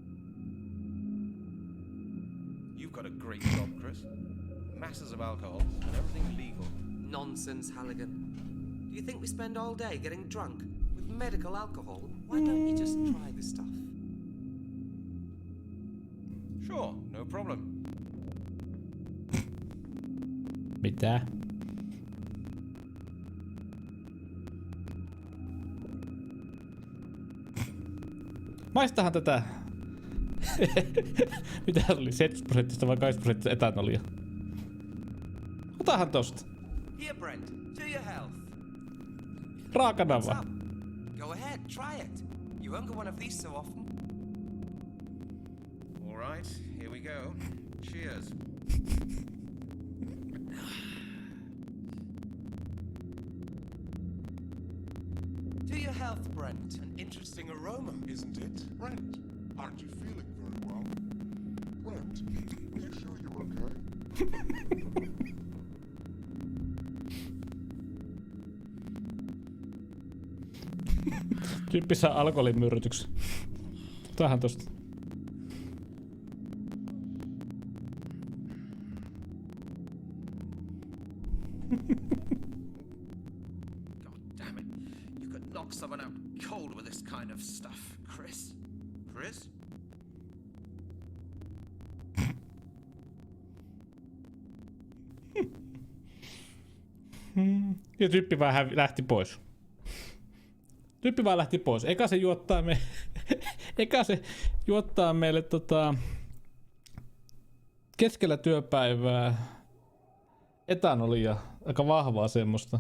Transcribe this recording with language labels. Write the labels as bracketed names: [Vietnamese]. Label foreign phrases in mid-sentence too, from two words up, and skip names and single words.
[English] You've got a great job, Chris. Masses of alcohol and everything legal. Nonsense, Halligan. Do you think we spend all day getting drunk with medical alcohol? Why don't you just try the stuff? Sure, no problem. [Finnish] Mitä? Maistahan tätä. Mitä se oli? 70% vai 80% etanolia? Otahan tosta. [English] Here, Brent. To your health. [Finnish] Raakana [English] What's [Finnish] vaan. [English] up? Go ahead, try it. You won't get one of these so often. All right, here we go. Cheers. To your health, Brent. An interesting aroma. Isn't it? Brent, aren't you feeling very well? Brent, are you sure you're okay? [Finnish] Tyyppi saa alkoholimyrrytyksen. Otahan tosta. [English] God damn it. You could knock someone out cold with this kind of stuff, Chris. Chris? [Finnish] Ja tyyppi vaan lähti pois. Tyyppi vaan lähti pois. Eka se juottaa meille keskellä työpäivää etanolia, aika vahvaa semmoista.